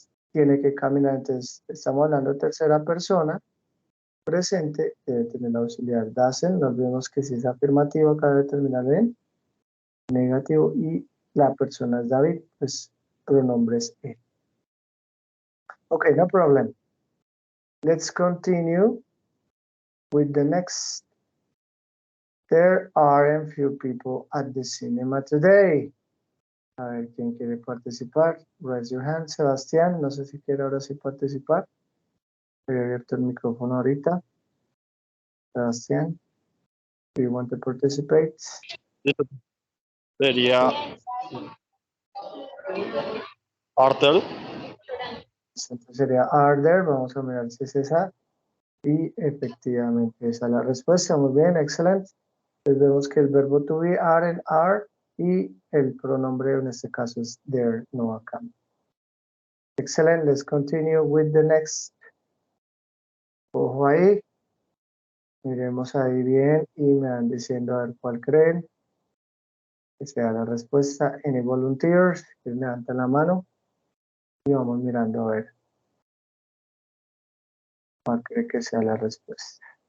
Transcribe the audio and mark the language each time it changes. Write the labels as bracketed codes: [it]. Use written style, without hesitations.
[es] tiene que caminar. Entonces, estamos hablando de tercera persona, presente, debe tener auxiliar doesn't. Nos vemos que si es afirmativo, acá debe terminar en negativo y la persona es David, pues pronombre es él. [en] Okay, no problem. Let's continue with the next. There aren't few people at the cinema today. [es] A ver, ¿quién quiere participar? [en] Raise your hand. [es] Sebastián, no sé si quiere ahora sí participar. He abierto el micrófono ahorita. [en] Sebastián, do you want to participate? [es] Sería Arthur. Entonces sería are there. Vamos a mirar si es esa. Y efectivamente esa es la respuesta. Muy bien, excelente. Entonces vemos que el verbo to be, are, y el pronombre en este caso es there, no acá. [en] Excellent. Let's continue with the next. [es] Ojo ahí. Miremos ahí bien y me van diciendo a ver cuál creen. Que sea la respuesta. [en] Any volunteers? [es] Que levantan la mano. Y vamos mirando a ver cuál cree que sea la respuesta.